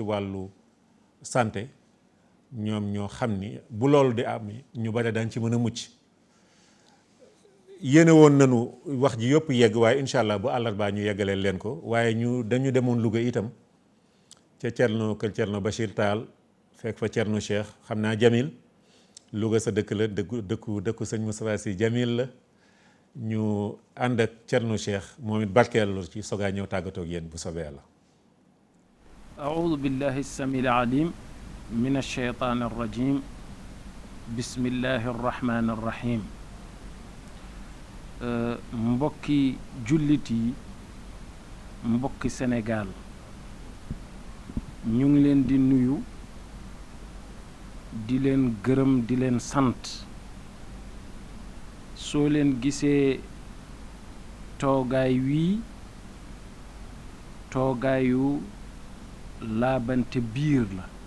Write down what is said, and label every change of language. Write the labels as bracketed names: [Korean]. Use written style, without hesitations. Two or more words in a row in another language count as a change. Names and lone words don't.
[Wolof] wàllu santé ñoom ñoo xam ni bu loolu di am ñu bari dañ ci mën a mucc yéene woon nañu wax ji yëpp yegg waaye [Arabic] إن شاء الله [Wolof] bu àllarbaa ñu yeggaleel leen ko waaye dañu demoon Louga itam ca kër Cerno Bachir Taal fekk fa Cerno Cheikh xam naa Jamil Louga sa dëkk la dëkku sëñ Moustapha Sy Jamil la ñu ànd ak Cerno Cheikh moom it barkeelu ci sogaa ñëw tàggatoo ak yéen bu sobee yàlla. [Arabic] أعوذ بالله السميع العليم من الشيطان الرجيم بسم الله الرحمن الرحيم [Wolof] mbokki jullit yi mbokki Sénégal ñu ngi leen di nuyu di leen gërëm di leen sant soo leen gisee toogaay wii toogaayu laabante biir la